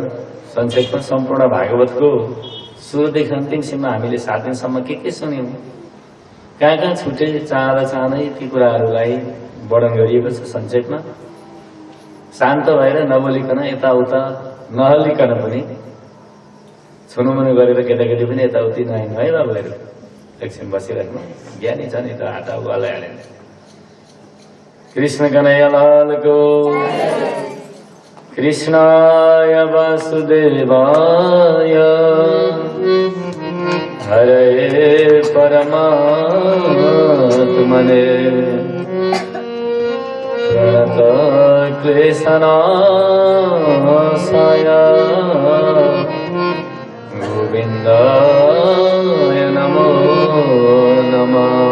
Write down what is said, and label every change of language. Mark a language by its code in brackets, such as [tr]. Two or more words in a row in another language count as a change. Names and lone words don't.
[ne] संक्षेपमा सम्पूर्ण भागवतको सुरुदेखि अन्तिमसम्म हामीले 7 दिनसम्म के सुन्यौँ, कहाँ छुटे चाहँदै ती कुराहरूलाई वर्णन गरिएको छ। संक्षेपमा शान्त भएर नबोलिकन यताउता नहल्लिकन पनि छुनुमुनु गरेर केटाकेटी पनि यताउति नहिँड्नु है बाबुहरू, एकछिन बसिराख्नु, ज्ञानी छ नि त हात उकालै हालेन। [sa] कृष्ण कन्हैया लालको, कृष्णाय वासुदेवाय हरे परमात्मने प्रणत क्लेशनाशाय गोविन्दाय नमो नमः।